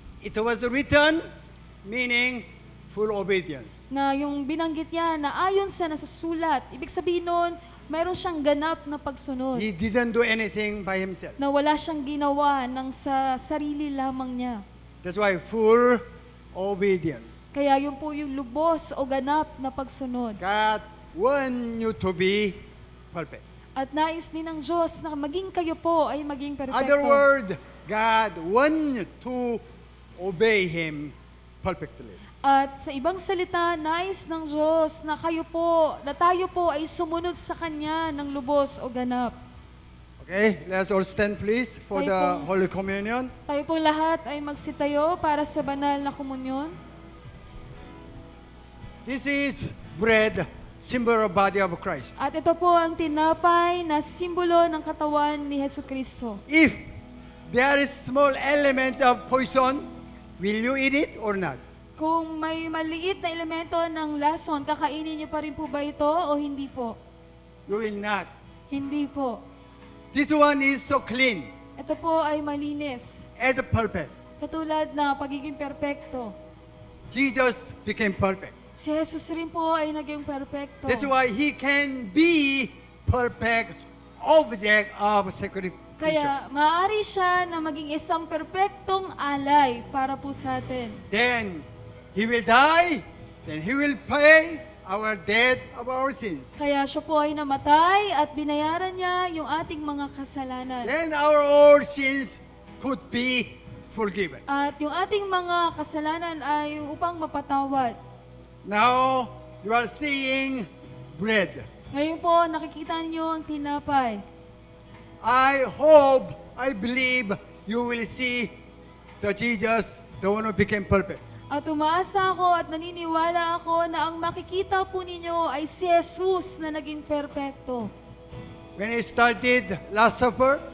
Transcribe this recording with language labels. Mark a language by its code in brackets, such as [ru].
[en] it was written, meaning full obedience. [tl] na yung binanggit niya na ayon sa nasusulat, ibig sabihin nun, mayroon siyang ganap na pagsunod. [en] He didn't do anything by himself. [tl] Na wala siyang ginawa ng sa sarili lamang niya. [en] That's why full obedience. [tl] Kaya yun po yung lubos o ganap na pagsunod. [en] God want you to be perfect. [tl] At nais din ng Diyos na maging kayo po ay maging perpekto. [en] Other word, God want you to obey Him perfectly. [tl] At sa ibang salita, nais ng Diyos na kayo po, na tayo po ay sumunod sa Kanya ng lubos o ganap. [en] Okay, let's all stand please for [tl] Tayo [en] the [tl] po. [en] Holy Communion. [tl] Tayo po lahat ay magsitayo para sa banal na komunyon. [en] This is bread, symbol of body of Christ. [tl] At ito po ang tinapay na simbolo ng katawan ni Hesus Kristo. [en] If there is small elements of poison, will you eat it or not? [tl] Kung may maliit na elemento ng lason, kakainin niyo pa rin po ba ito o hindi po? [en] You will not. [tl] Hindi po. [en] This one is so clean, [tl] Ito po ay malinis. [en] as a perfect. [tl] Katulad na pagiging perpekto. [en] Jesus became perfect. [tl] Si Jesus rin po ay naging perpekto. [en] That's why He can be perfect object of sacrifice. [tl] Kaya maaari siya na maging isang perpektong alay para po sa atin. [en] Then He will die, then He will pay our debt of our sins. [tl] Kaya siya po ay namatay at binayaran niya yung ating mga kasalanan. [en] Then our old sins could be forgiven. [tl] At yung ating mga kasalanan ay upang mapatawad. [en] Now you are seeing bread. [tl] Ngayon po, nakikita niyo ang tinapay. [en] I hope, I believe you will see the Jesus, the one who became perfect. [tl] At umaasa ako at naniniwala ako na ang makikita po ninyo ay si Jesus na naging perpekto. [en] When he started Last Supper,